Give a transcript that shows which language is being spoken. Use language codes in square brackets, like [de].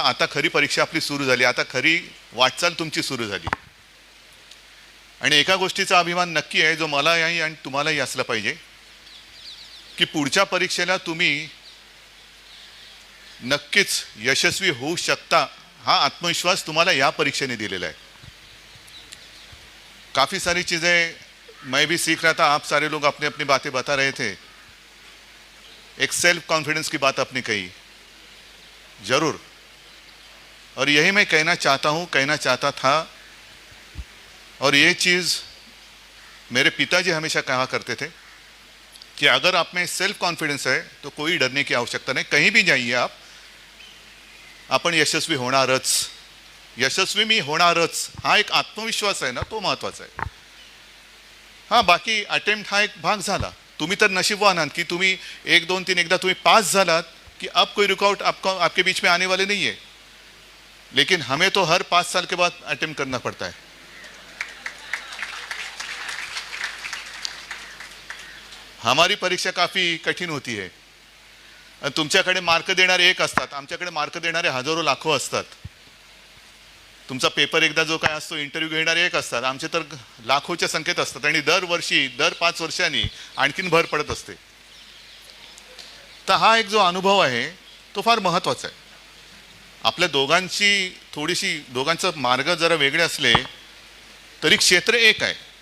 [mr] आता खरी परीक्षा आपली सुरू झाली, आता खरी वाटचाल तुमची सुरू झाली. आणि एका गोष्टीचा अभिमान नक्की आहे, जो मलाही आणि तुम्हालाही असला पाहिजे, की पुढच्या परीक्षेला तुम्ही नक्कीच यशस्वी होऊ शकता. हा आत्मविश्वास तुम्हाला या परीक्षेने दिलेला [hi] है. काफ़ी सारी चीज़ें मैं भी सीख रहा था, आप सारे लोग अपनी अपनी बातें बता रहे थे. एक सेल्फ कॉन्फिडेंस की बात आपने कही, जरूर, और यही मैं कहना चाहता था. और ये चीज़ मेरे पिताजी हमेशा कहा करते थे कि अगर आप में सेल्फ कॉन्फिडेंस है तो कोई डरने की आवश्यकता नहीं. कहीं भी जाइए आप, [mr] आपण यशस्वी होणारच. यशस्वी मी होणारच, हा एक आत्मविश्वास आहे ना, तो महत्त्वाचा आहे. हां, बाकी अटेम्प्ट हा एक भाग झाला. तुम्ही तर नशीबवान आहात की तुम्ही 1 2 3 एकदा तुम्ही पास झालात कि [hi] अब कोई रुकावट आपके बीच में आने वाले नहीं है. लेकिन हमें तो हर 5 साल के बाद अटेम्प्ट करना पड़ता है. हमारी परीक्षा काफ़ी कठीण होती है. [mr] तुमच्याकडे मार्क देणारे एक असतात, आमच्याकडे मार्क देणारे हजारो लाखो असतात. तुमचा पेपर एकदा जो काय असतो, इंटरव्ह्यू घेणारे एक असतात, आमचे तर लाखोच्या संख्येत असतात. आणि दरवर्षी दर 5 वर्षांनी आणखीन भर पडत असते. तर हा एक जो अनुभव आहे तो फार महत्त्वाचा आहे. आपल्या दोघांचं मार्ग जरा वेगळे असले तरी क्षेत्र एक आहे.